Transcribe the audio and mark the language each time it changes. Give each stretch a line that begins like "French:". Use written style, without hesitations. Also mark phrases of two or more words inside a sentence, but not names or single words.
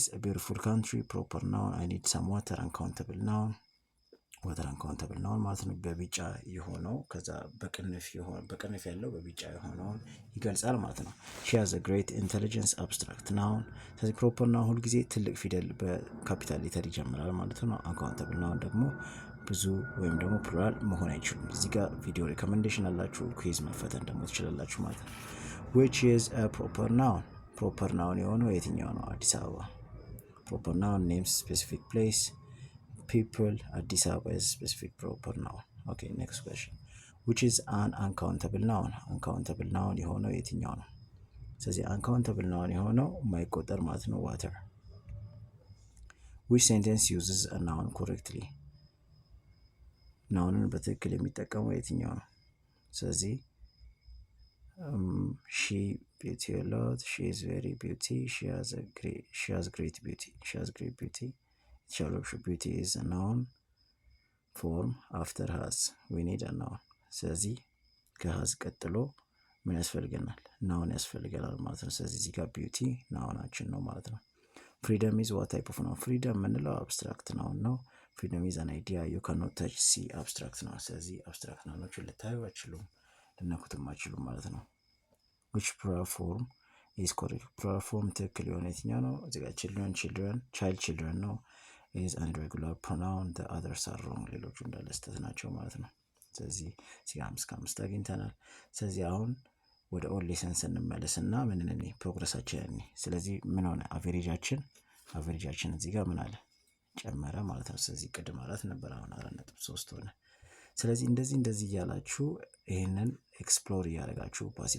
English: a beautiful country proper noun I need some water uncountable noun water uncountable noun
Amharic: ማለት ነው። በቢጫ የሆነው ከዛ በቅንፍ ያለው በቢጫ የሆነውን ይገልጻል ማለት ነው።
English: she has a great intelligence abstract noun።
Amharic: ስለዚህ
English: proper noun
Amharic: ሁልጊዜ ትልቅ ፊደል በካፒታል ሌተር ይጀምራል ማለት ነው።
English: uncountable noun
Amharic: ደግሞ ብዙ ወይም ደግሞ ፕሉራል መሆን አይችሉም። እዚህ ጋር
English: video recommendation
Amharic: አላችሁ፣ ኩዊዝ መፈተን ደግሞ ትችላላችሁ ማለት ነው።
English: which is a proper noun proper noun
Amharic: የሆነው የትኛው ነው?
English: አዲስ አበባ። proper noun names specific place people አዲስ አበባ is specific proper noun. Okay, next question. which is an uncountable noun uncountable noun
Amharic: የሆነው የትኛው ነው? ስለዚህ
English: uncountable noun
Amharic: የሆነው የማይቆጠር ማለት ነው water.
English: which sentence uses a noun correctly
Amharic: ናውንን በትክክል የሚጠቀመው የትኛው ነው?
English: ስለዚህ she beauty a lot, she is very beauty, she has great beauty, she has great beauty. beauty is a noun form after has we need a noun.
Amharic: ስለዚህ ከሀዝ ቀጥሎ ምን ያስፈልገናል? ናውን ያስፈልገናል ማለት ነው። ስለዚህ እዚህ ጋር ቢዩቲ ናውናችን ነው ማለት ነው።
English: freedom is what type of noun?
Amharic: ፍሪደም የምንለው
English: abstract noun
Amharic: ነው።
English: freedom is an idea you cannot touch see
Amharic: አብስትራክት ነው። ስለዚህ አብስትራክት ናውኖችን ልታዩ አይችሉም፣ ልነኩትም አይችሉም ማለት ነው።
English: which plural form is correct? plural form
Amharic: ትክክል የሆነ የትኛው ነው? እዚህ ጋር children ነው።
English: is an irregular pronoun, the others are wrong።
Amharic: ሌሎቹ እንዳለ ስህተት ናቸው ማለት ነው። ስለዚህ እዚህ 5 አግኝተናል። ስለዚህ አሁን ወደ
English: all lesson
Amharic: ስንመለስና ምንን ፕሮግረሳችን ስለዚህ ምን ሆነ? አቨሬጃችን እዚህ ጋር ምን አለ? ጨመረ ማለት ነው። ስለዚህ ቅድም 4 ነበር፣ አሁን 4.3 ሆነ። ስለዚህ እንደዚህ እያላችሁ ይህንን ኤክስፕሎር እያደረጋችሁ ፓሲቭ